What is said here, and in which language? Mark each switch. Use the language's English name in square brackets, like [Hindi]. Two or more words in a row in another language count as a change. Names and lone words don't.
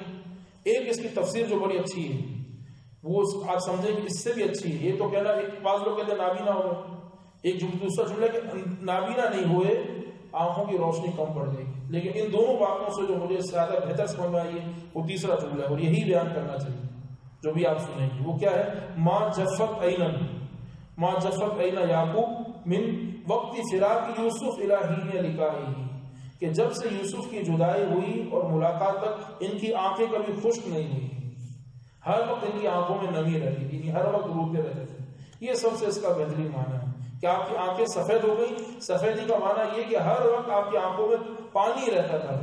[Urdu] ایک اس کی تفسیر جو بڑی اچھی ہے وہ آپ سمجھیں کہ اس سے بھی اچھی ہے. یہ تو کہنا ایک بعض لوگ کہتے ہیں نابینا ہو گئے، ایک دوسرا جملہ کہ نابینا نہیں ہوئے، آنکھوں کی روشنی کم پڑ گئی. لیکن ان دونوں باتوں سے جو مجھے زیادہ بہتر سمجھ میں آئی ہے وہ تیسرا جملہ ہے، اور یہی بیان کرنا چاہیے جو بھی آپ سنیں گے. وہ کیا ہے؟ [Arabic] ما جفت عینا، ما جفت عینا یعقوب من وقت فراق یوسف الی حین لقائہ، [Urdu] کہ جب سے یوسف کی جدائی ہوئی اور ملاقات تک ان کی آنکھیں کبھی خشک نہیں ہوئی. ہر وقت ان کی آنکھوں میں نمی رہتی تھی، ہر وقت روتے رہتے تھے. یہ سب سے اس کا بہترین معنی ہے کہ آپ کی آنکھیں سفید ہو گئی. سفیدی کا معنی یہ کہ ہر وقت آپ کی آنکھوں میں پانی رہتا تھا.